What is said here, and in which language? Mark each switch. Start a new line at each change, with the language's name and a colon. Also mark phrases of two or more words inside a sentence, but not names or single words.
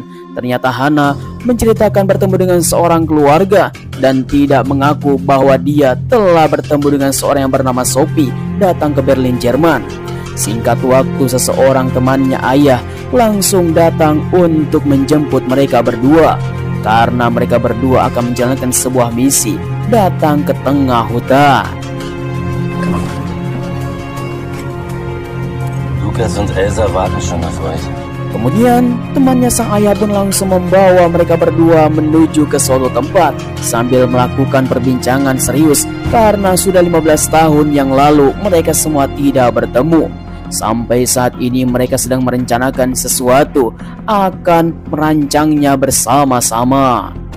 Indonesian: Ternyata Hana menceritakan bertemu dengan seorang keluarga dan tidak mengaku bahwa dia telah bertemu dengan seorang yang bernama Sophie datang ke Berlin, Jerman. Singkat waktu, seseorang temannya ayah langsung datang untuk menjemput mereka berdua, karena mereka berdua akan menjalankan sebuah misi datang ke tengah hutan.
German: Lukas und Elsa warten schon auf euch.
Indonesian: Kemudian temannya sang ayah pun langsung membawa mereka berdua menuju ke suatu tempat sambil melakukan perbincangan serius karena sudah 15 tahun yang lalu mereka semua tidak bertemu. Sampai saat ini mereka sedang merencanakan sesuatu, akan merancangnya bersama-sama.